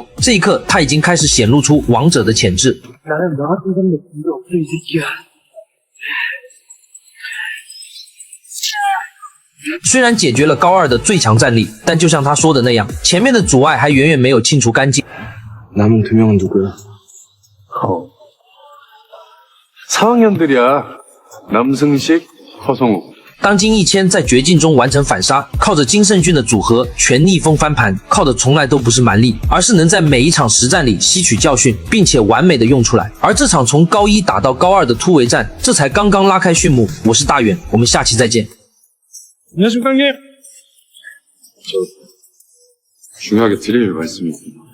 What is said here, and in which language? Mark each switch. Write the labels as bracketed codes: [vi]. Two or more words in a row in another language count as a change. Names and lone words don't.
[zh] 这一刻，他已经开始显露出王者的潜质。 虽然解决了高2的最强战力，但就像他说的那样，前面的阻碍还远远没有清除干净。 [ko] 남은 2명은 누구야? 4학년들이야. 남승식, 허성우. [zh] 当金一谦在绝境中完成反杀，靠着金圣俊的组合全逆风翻盘，靠的从来都不是蛮力，而是能在每一场实战里吸取教训，并且完美的用出来。而这场从高1打到高2的突围战，这才刚刚拉开序幕。我是大远，我们下期再见。 [ko] 중요하게 드릴 말씀이 있습니다.